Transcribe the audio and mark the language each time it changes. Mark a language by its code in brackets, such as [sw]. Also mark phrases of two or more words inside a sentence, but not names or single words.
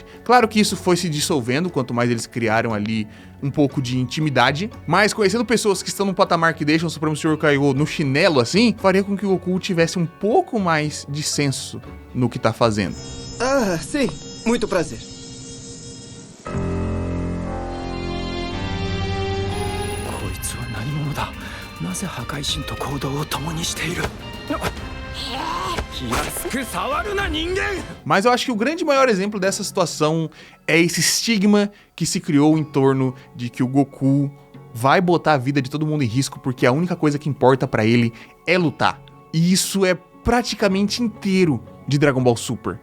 [pt] Claro que isso foi se dissolvendo, quanto mais eles criaram ali um pouco de intimidade, mas conhecendo pessoas que estão num patamar que deixam o Supremo Senhor Kaiô no chinelo assim, faria com que o Goku tivesse um pouco mais de senso no que tá fazendo. Ah, sim. Muito prazer. [ja] こいつは何者だ。なぜ破壊神と行動を共にしている。安く触るな人間。 [pt] Mas eu acho que o grande maior exemplo dessa situação é esse estigma que se criou em torno de que o Goku vai botar a vida de todo mundo em risco porque a única coisa que importa pra ele é lutar. E isso é praticamente inteiro de Dragon Ball Super.